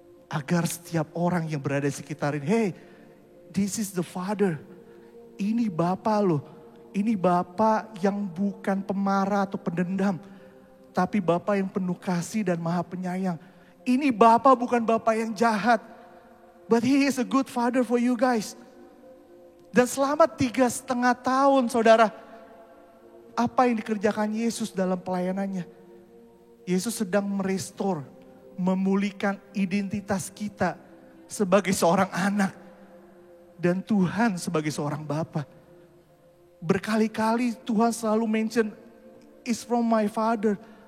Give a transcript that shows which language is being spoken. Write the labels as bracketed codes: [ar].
[id] Agar setiap orang yang berada di sekitarin, [en] hey, this is the Father. [id] Ini Bapa loh. Ini Bapa yang bukan pemarah atau pendendam. Tapi Bapa yang penuh kasih dan maha penyayang. Ini Bapa bukan Bapa yang jahat. [en] But He is a good Father for you guys. [id] Dan selama 3,5 tahun saudara, apa yang dikerjakan Yesus dalam pelayanannya? Yesus sedang merestore, memulihkan identitas kita sebagai seorang anak. Dan Tuhan sebagai seorang Bapa. Berkali-kali Tuhan selalu [en] mention, it's from my Father.